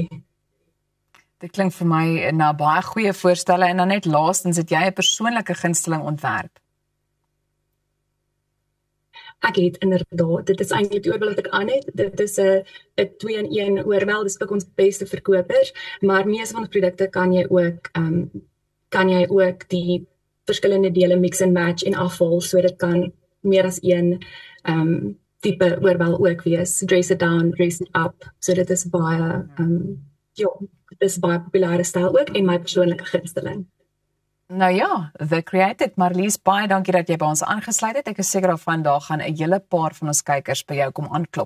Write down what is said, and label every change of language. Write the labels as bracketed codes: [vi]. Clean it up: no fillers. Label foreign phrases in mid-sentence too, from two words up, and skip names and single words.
[af] Dit klink vir my na baie goeie voorstelle en dan net laastens het jy 'n persoonlike gunsteling ontwerp. Ek het inderdaad, dit is eintlik die oorbel wat ek aan het, dit is 'n 2-in-1 oorbel, dis ook ons beste verkopers, maar meeste van die produkte kan jy ook die verskillende dele [en] mix and match [af] en afval, so dit kan meer as een tipe oorbel ook wees, [en] dress it down, dress it up, [af] so dit is baie, dit is baie populêre styl ook en my persoonlike gunsteling. Nou ja, The Created, Marlies, baie dankie dat jy by ons aangesluit het. Ek is seker daarvan daar gaan 'n hele paar van ons kykers by jou kom aanklop.